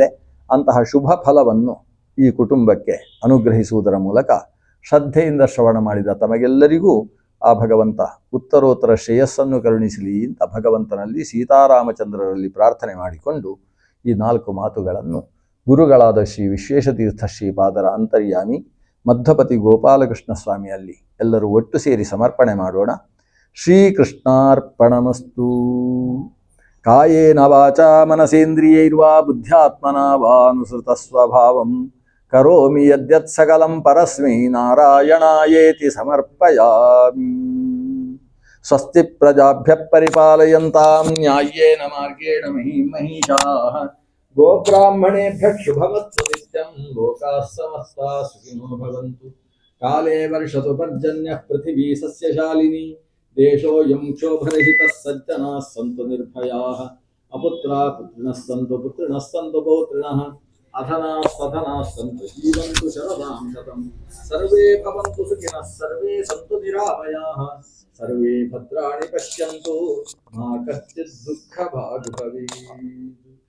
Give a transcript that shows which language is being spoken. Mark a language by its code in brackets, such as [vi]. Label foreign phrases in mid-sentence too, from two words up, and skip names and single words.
[kn] ಅಂತಹ ಶುಭ ಫಲವನ್ನು ಈ ಕುಟುಂಬಕ್ಕೆ ಅನುಗ್ರಹಿಸುವುದರ ಮೂಲಕ ಶ್ರದ್ಧೆಯಿಂದ ಶ್ರವಣ ಮಾಡಿದ ತಮಗೆಲ್ಲರಿಗೂ ಆ ಭಗವಂತ ಉತ್ತರೋತ್ತರ ಶ್ರೇಯಸ್ಸನ್ನು ಕರುಣಿಸಲಿ ಅಂತ ಭಗವಂತನಲ್ಲಿ ಸೀತಾರಾಮಚಂದ್ರರಲ್ಲಿ ಪ್ರಾರ್ಥನೆ ಮಾಡಿಕೊಂಡು ಈ 4 ಮಾತುಗಳನ್ನು ಗುರುಗಳಾದ ಶ್ರೀ ವಿಶ್ವೇಶತೀರ್ಥ ಶ್ರೀಪಾದರ ಅಂತರ್ಯಾಮಿ ಮಧ್ವಪತಿ ಗೋಪಾಲಕೃಷ್ಣ ಸ್ವಾಮಿಯಲ್ಲಿ ಎಲ್ಲರೂ ಒಟ್ಟು ಸೇರಿ ಸಮರ್ಪಣೆ ಮಾಡೋಣ. [sa] ಶ್ರೀಕೃಷ್ಣಾರ್ಪಣಮಸ್ತು. ಕಾಯೇನ ವಾಚಾ ಮನಸೇಂದ್ರಿಯೈರ್ವಾ ಬುದ್ಧ್ಯಾತ್ಮನಾ ವಾನುಸೃತ ಸ್ವಭಾವಂ ಕರೋಮಿ ಯದ್ಯತ್ ಸಕಲಂ ಪರಸ್ಮೈ ನಾರಾಯಣಾಯೇತಿ ಸಮರ್ಪಯಾಮಿ. ಸ್ವಸ್ತಿ ಪ್ರಜಾಭ್ಯಃ ಪರಿಪಾಲಯಂತಾಂ ನ್ಯಾಯೇನ ಮಾರ್ಗೇಣ ಮಹೀಷಾಃ ಗೋಬ್ರಾಹ್ಮಣೇಭ್ಯಃ ಶುಭಮಸ್ತು ನಿತ್ಯಂ. ಲೋಕಾಃ ಸಮಸ್ತಾಃ ಸುಖಿನೋ ಭವಂತು. ಕಾಲೇ ವರ್ಷತು ಪರ್ಜನ್ಯಃ ಪೃಥಿವೀ ಸಸ್ಯಶಾಲಿನಿ. ದೇಶೋऽಯಂ ಕ್ಷೋಭರಹಿತಃ ಸಜ್ಜನಾಃ ಸಂತು ನಿರ್ಭಯಾಃ. ಅಪುತ್ರಾಃ ಪುತ್ರಿಣಃ ಸಂತು ಪುತ್ರಿಣಃ ಸಂತು ಪೌತ್ರಿಣಃ. ಅಧನಾಃ ಸ್ವಧನಾಃ ಸಂತು ಜೀವಂತು ಶರದಾಂ ಶತಂ. ಸರ್ವೇ ಭವಂತು ಸುಖಿನಃ ಸರ್ವೇ ಸಂತು ನಿರಾಮಯಾಃ. ಸರ್ವೇ ಭದ್ರಾಣಿ ಪಶ್ಯಂತು ಮಾ ಕಶ್ಚಿತ್ ದುಃಖ ಭಾಗ್ ಭವೇತ್.